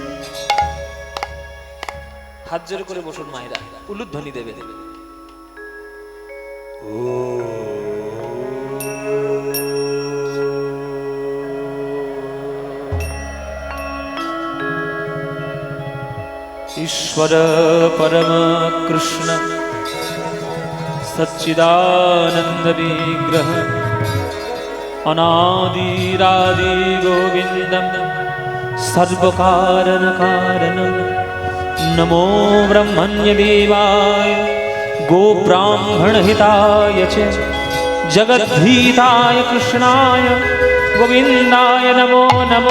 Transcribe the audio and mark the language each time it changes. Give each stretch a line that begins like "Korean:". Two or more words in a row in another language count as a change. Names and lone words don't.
Bangla: হাত জোর করে বসুন মায়েরা, উলুধ্বনি দেবে দেবে।
Sanskrit: ईश्वर परम कृष्ण सच्चिदानंद विग्रह अनादिरादि गोविंदम सर्वकारण कारणम नमो ब्रह्मण्य देवाय गो ब्राह्मण हिताय च जगद्धिताय कृष्णाय गोविंदाय नमो नमो।